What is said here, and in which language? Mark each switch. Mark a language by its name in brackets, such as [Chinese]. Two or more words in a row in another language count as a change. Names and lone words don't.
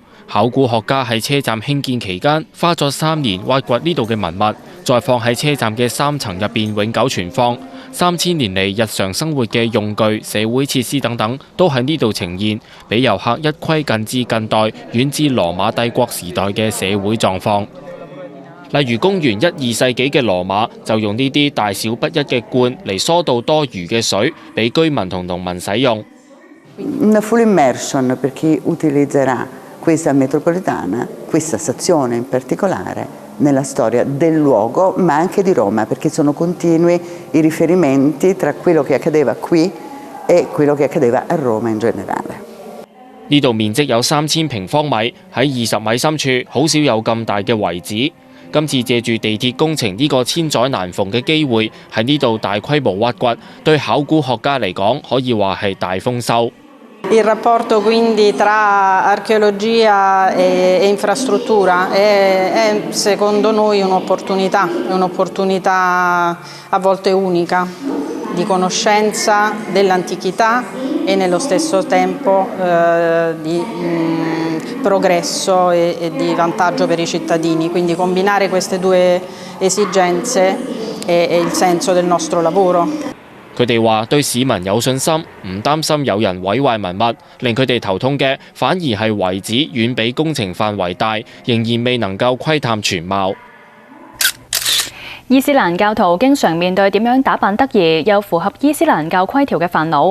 [Cantonese] 考古學家喺車站興建期間，花咗3年挖掘呢度嘅文物，再放喺車站嘅3層入邊永久存放。3000年嚟日常生活嘅用具、社會設施等等，都喺呢度呈現，俾遊客一窺近至近代、遠至羅馬帝國時代嘅社會狀況。例如公元1、2世紀嘅羅馬就用呢啲大小不一嘅罐嚟疏導多餘嘅水，俾居民同農民使用。 [Italian] Questa metropolitana, questa stazione in particolare, nella storia del luogo, ma anche di Roma, perché sono continui i riferimenti tra quello che accadeva qui e quello che accadeva a Roma in generale. [Cantonese] 呢度面積有3000平方米，喺20米深處，好少有咁大嘅遺址。今次借住地鐵工程呢個千載難逢嘅機會，喺呢度大規模挖掘，對考古學家嚟講，可以話係大豐收。 [Italian] Il rapporto quindi tra archeologia e infrastruttura è secondo noi un'opportunità a volte unica di conoscenza dell'antichità e nello stesso tempo di progresso e di vantaggio per i cittadini. Quindi combinare queste due esigenze è il senso del nostro lavoro. [Cantonese] 佢哋話對市民有信心，唔擔心有人毀壞文物，令佢哋頭痛嘅反而係遺址遠比工程範圍大，仍然未能夠窺探全貌。伊斯蘭教徒經常面對點樣打扮得宜又符合伊斯蘭教規條嘅煩惱。